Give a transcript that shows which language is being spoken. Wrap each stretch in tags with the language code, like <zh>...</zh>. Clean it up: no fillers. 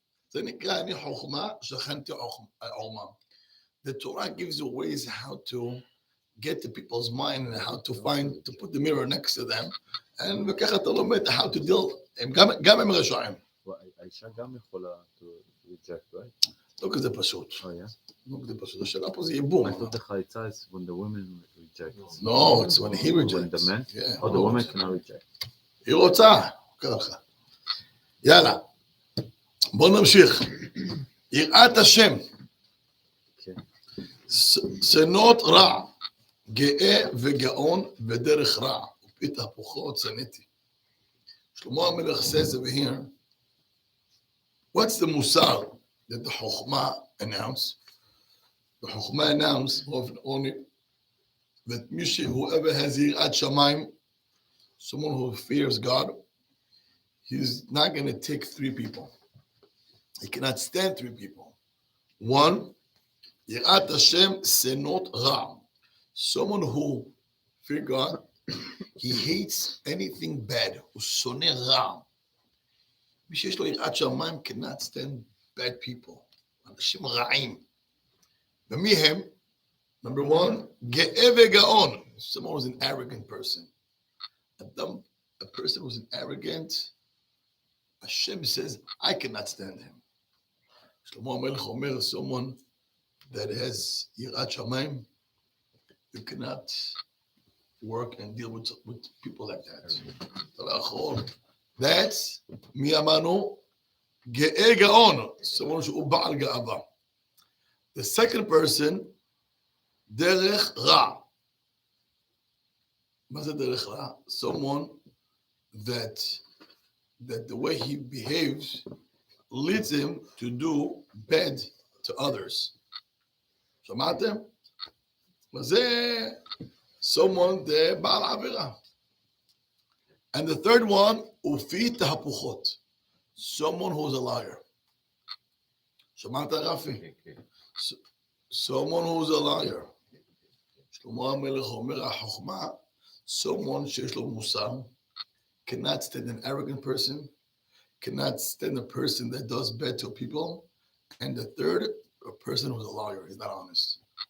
<he>זה נקרא, אני חוכמה, שכנתי עורמה.</he> <en>The Torah gives you ways how to get to people's mind and how to put the mirror next to them.</en> <he>And וככה אתה לומד</he> <en>how to deal,</en> <he>גם עם רשעים. האישה גם יכולה</he> <en>to reject, right?</en> <he>לא כזה פשוט.</he> <en>Oh, yeah?</en> <he>לא כזה פשוט. השאלה פה זה ייבום.</he> <en>I thought the chalitza is when the women reject. No, it's when he rejects. When the man? Yeah. Oh, the woman cannot reject.</en> <he>היא רוצה. ככה. יאללה. בוא נמשיך. יראת השם. שנות רע. גאה וגאון ודרך רע. ופית הפוכות שנאתי.</he> <en>שלמה המלך says over here, what's the musar that the Chokhmah announced? The Chokhmah announced only that whoever has Yirat Shamayim, someone who fears God, he's not going to take 3 people. He cannot stand 3 people. 1, Yirat Hashem senot ra. Someone who fears God, he hates anything bad.</en> <he>הוא שונא רע. מי שיש לו יראת שמיים</he> <en>cannot stand bad people.</en> <he>אנשים רעים. ומי הם? Number 1, גאה וגאון.</he> <en>Someone who's an arrogant person. A person who's an arrogant, Hashem says, I cannot stand him.</en> <he>שלמה המלך אומר,</he> <en>someone that has יראת שמיים, you cannot work and deal with people like that. That's</en> <he>מי אמרנו? גאה גאון.</he> <en>someone</en> <he>שהוא בעל גאווה. The second person, דרך רע. מה זה דרך רע?</he> <en>Someone that the way he behaves leads him to do bad to others.</en> <he>שמעתם? וזה</he> <en>someone the בעל עבירה. And the third one,</en> <he>ופית הפוכות.</he> <en>Someone who's a liar.</en> <he>שמעת רפי?</he> <en>Someone who's a liar. שלמה המלך אומר, החוכמה, someone</en> <he>שיש לו מוסר,</he> <en>cannot stand an arrogant person, cannot stand a person that does bad to people, and the third, a person who's a liar, he's not honest.</en>